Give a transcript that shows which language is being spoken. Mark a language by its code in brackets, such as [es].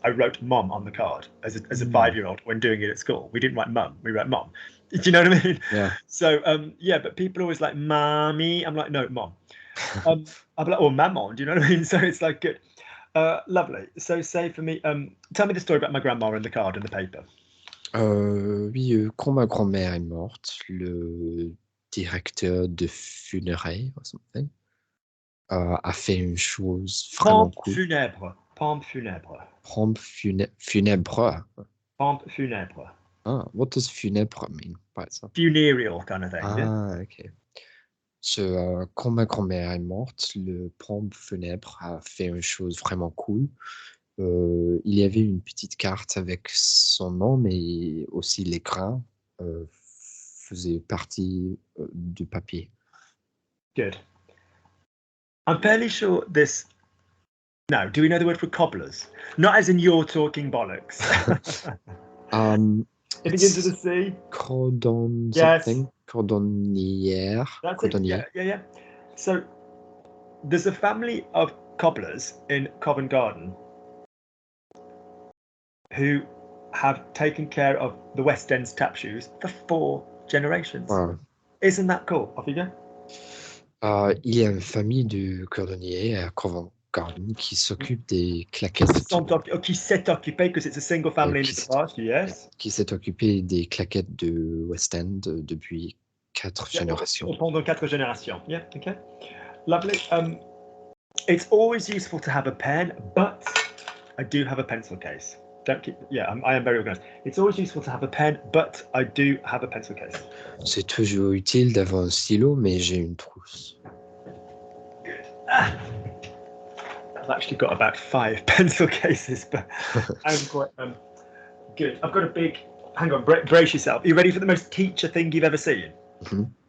[en] I wrote mom on the card as a 5-year-old when doing it at school. We didn't write mum, we wrote mom. Do you know what I mean? Yeah. So yeah, but people are always like mommy. I'm like, no, mom. I'm like, oh, maman. Do you know what I mean? So it's like good. Lovely. So say for me, tell me the story about my grandma and the card and the paper. [fr] Oui, quand ma grand-mère est morte, le directeur de funérailles [en] or something [fr] a fait une chose vraiment cool. Pompe funèbre. Pompe funèbre. Pompe funèbre. [en] Ah, what does funèbre mean by itself? Funereal kind of thing. Ah, yeah? ok. [fr] So, quand ma grand-mère est morte, le pompe funèbre a fait une chose vraiment cool. Il y avait une petite carte avec son nom, mais aussi les grains faisaient partie du papier. [en] Good. I'm fairly sure this. Now, do we know the word for cobblers? Not as in you're talking bollocks. It begins with a C. [fr] Cordon [en] Yes. something. [fr] Cordonnière. [en] That's [fr] Cordonnier. [en] it. Yeah. So there's a family of cobblers in Covent Garden who have taken care of the West End's tap shoes for 4 generations. Wow. Isn't that cool? Off you go. [fr] Il y a une famille de cordonniers à Covent Garden qui s'occupe des claquettes. Qui s'est occupé, [en] because it's a single family in the past, yes. [fr] Qui s'est occupé des claquettes de West End depuis 4 générations. Pendant 4 générations. [en] Yeah, okay. Lovely. It's always useful to have a pen, but I do have a pencil case. I am very organized. It's always useful to have a pen, but I do have a pencil case. [fr] C'est toujours utile d'avoir un stylo, mais j'ai une trousse. [en] Good. I've actually got about 5 pencil cases, but I'm quite good. I've got a big. Hang on, brace yourself. Are you ready for the most teacher thing you've ever seen? Mm-hmm.